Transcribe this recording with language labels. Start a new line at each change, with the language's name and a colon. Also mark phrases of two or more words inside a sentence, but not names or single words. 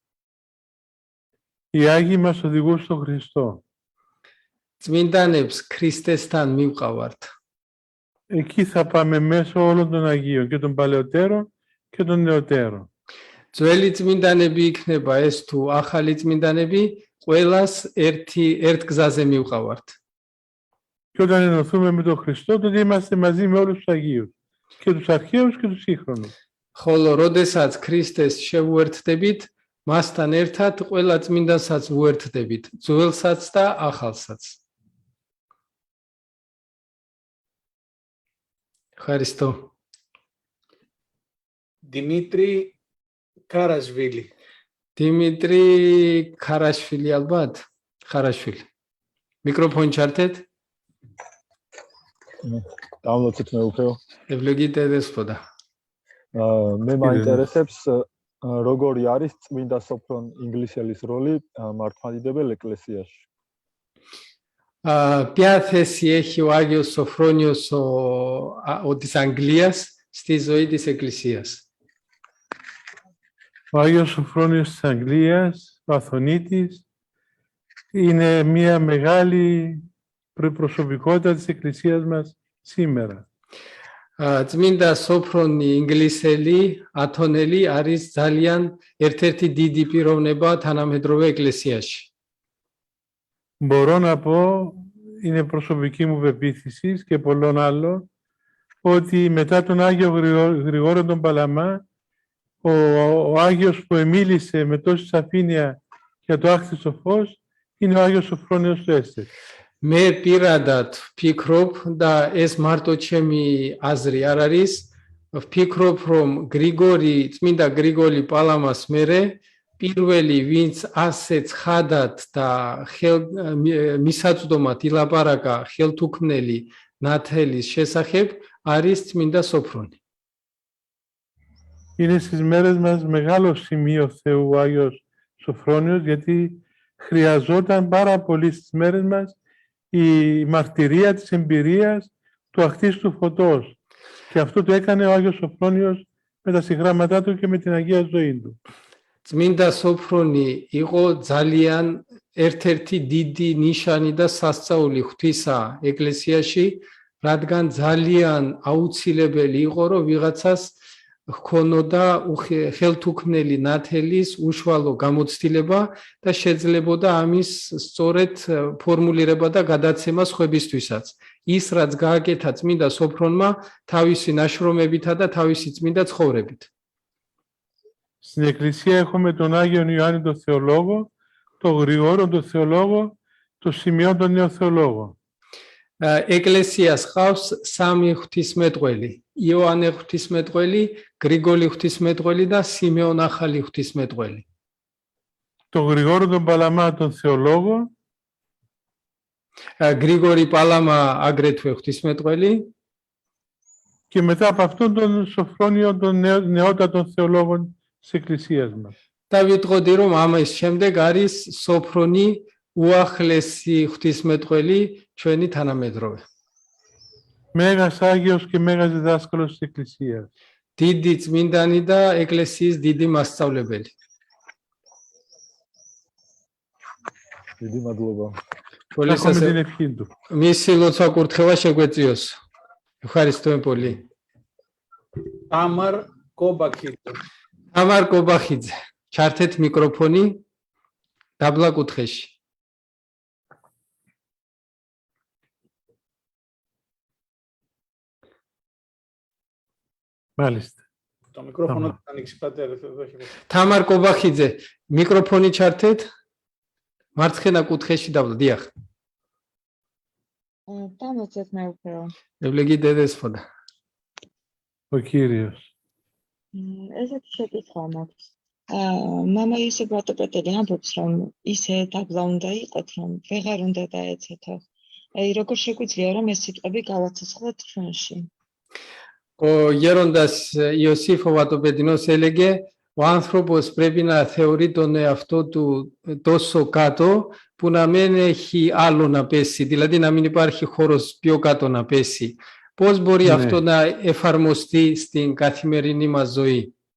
Greek: Οι Άγιοι μας οδηγούν στον Χριστό.
Georgian: წმინდანებს ქრისტესთან მივყავართ
Greek: Εκεί θα πάμε μέσω όλων των Αγίων, και των παλαιότερων και των νεωτέρων.
Georgian: ძველი წმინდანები იქნება ეს თუ ახალი წმინდანები ყველას ერთ გზაზე მივყავართ
Greek: Και όταν ενωθούμε με τον Χριστό, τότε είμαστε μαζί με όλους τους Αγίους. Και τους αρχαίους και τους σύγχρονους.
Georgian: ხოლო როდესაც ქრისტეს შევუერთდებით მასთან ერთად ყველა წმინდანსაც უერთდებით ძველსაც და ახალსაც Ευχαριστώ.
Greek: Δημήτρη Καρασβίλη. Δημήτρη Καρασβίλη ალბათ.
Georgian: Ხარაშვილი. Მიკროფონი ჩართეთ. Download-ით მე უფრო.
Greek: Ευλογείτε δέσποτα.
Georgian: მე მაინტერესებს როგორი არის წმინდა სოფრონ ინგლისელის როლი მართლმადიდებელ ეკლესიაში.
Greek: Ποια θέση έχει ο Άγιος Σωφρόνιος ο της Αγγλίας στη ζωή της Εκκλησίας. Ο Άγιος Σοφρόνιος της Αγγλίας, ο Αθωνίτης, είναι μια μεγάλη προσωπικότητα της Εκκλησίας μας σήμερα.
Georgian: წმინდა სოფრონი ინგლისელი ათონელი არის ძალიან ერთ-ერთი დიდი პიროვნება თანამედროვე ეკლესიაში.
Greek: Μπορώ να πω, είναι προσωπική μου πεποίθηση και πολλών άλλων, ότι μετά τον Άγιο Γρηγόριο τον Παλαμά, ο Άγιος που εμίλησε με τόση σαφήνεια για το άκτιστο φως, είναι ο Άγιος Σοφρόνιος του Έστερ.
Georgian: მე პირადად ვფიქრობ და ეს მარტო ჩემი აზრი არ არის ვფიქრობ რომ წმინდა გრიგოლი პალამას მერე პირველი ვინც ასე ცხადად და მისაწვდომად ილაპარაკა ხელთუქმნელი ნათელის შესახებ არის წმინდა სოფრონი
Greek: Είναι στις μέρες μας μεγάλο σημείο Θεού ο Άγιος Σοφρόνιος, γιατί χρειαζόταν πάρα πολύ στις μέρες μας η μαρτυρία της εμπειρίας του ακτίστου φωτός. Και αυτό το έκανε ο Άγιος Σοφρόνιος με τα συγγράμματά του και με την Αγία ζωή του.
Georgian: წმინდა სოფრონი იყო ძალიან ერთ-ერთი დიდი ნიშანი და სასწაული ღვთისა ეკლესიაში, რადგან ძალიან აუცილებელი იყო, რომ ვიღაცას ჰქონოდა ხელთუქმნელი ნათელის უშუალო გამოცდილება და შეძლებოდა ამის სწორედ ფორმულირება და გადაცემა სხვებისთვისაც. ის რაც გააკეთა წმინდა სოფრონმა თავისი ნაშრომებითა და თავისი წმინდა ცხოვრებით.
Greek: Στην Εκκλησία έχουμε τον Άγιον Ιωάννη τον Θεολόγο, τον Γρηγόριο τον Θεολόγο, τον Σημειών τον Νεοθεολόγο.
Georgian: ეკლესიას ყავს სამი ღვთისმეტყველი: იოანე ღვთისმეტყველი, გრიგოლი ღვთისმეტყველი და სიმეონ ახალი ღვთისმეტყველი.
Greek: Τον Γρηγόριο τον Παλαμά τον Θεολόγο,
Georgian: გრიგორი პალამა აგრეთვე ღვთისმეტყველი
Greek: και μετά από αυτόν τον Σοφρόνιο των νεότατων θεολόγων της Εκκλησίας μας.
Georgian: და ვიტყოდი რომ ამის შემდეგ არის სოფრონი უახლესი ღვთისმეტყველი ჩვენი თანამედროვე.
Greek: Μέγας Άγιος και Μέγας Διδάσκαλος της Εκκλησίας.
Georgian: დიდი წმინდანი და ეკლესიის დიდი მასწავლებელი. დიდი მადლობა.
Greek: Έχουμε την ευχή του.
Georgian: მისი ლოცვა კურთხევა შეგვეწიოს.
Greek: Ευχαριστούμε πολύ. Τάμαρ Κόμπαχიძე. Τάμαρ Κόμπαχიძე.
Georgian: ჩართეთ მიკროფონი დაბლა კუთხეში.
Greek: Μάλιστα. Το μικρόφωνο θα ανοίξει, πατέρα.
Georgian: Τάμαρ Κόμπαχიძე, მიკროფონი ჩართეთ. მარცხენა კუთხეში დაბლა, დიახ. Დამოწეთ მე უფრო.
Greek: Ευλογείτε δέσποτα. Ο Κύριος.
Georgian: ესეთი შეკითხვა მაქვს. მამა იოსებ ბატოპეტელი ამბობს, რომ ისე დაბლა უნდა იყოთ, რომ ვეღარ უნდა დაეცეთო. აი, როგორ შეგვიძლია, რომ ეს სიტყვები გავაცოცხლოთ ჩვენში?
Greek: O Γέροντας Ιωσήφ ο Βατοπεδινός έλεγε ο άνθρωπος πρέπει να θεωρεί τον εαυτό του τόσο κάτω που να μην έχει άλλο να πέσει, δηλαδή να μην υπάρχει χώρος πιο κάτω να πέσει. Πώς μπορεί αυτό να εφαρμοστεί στην καθημερινή μας ζωή?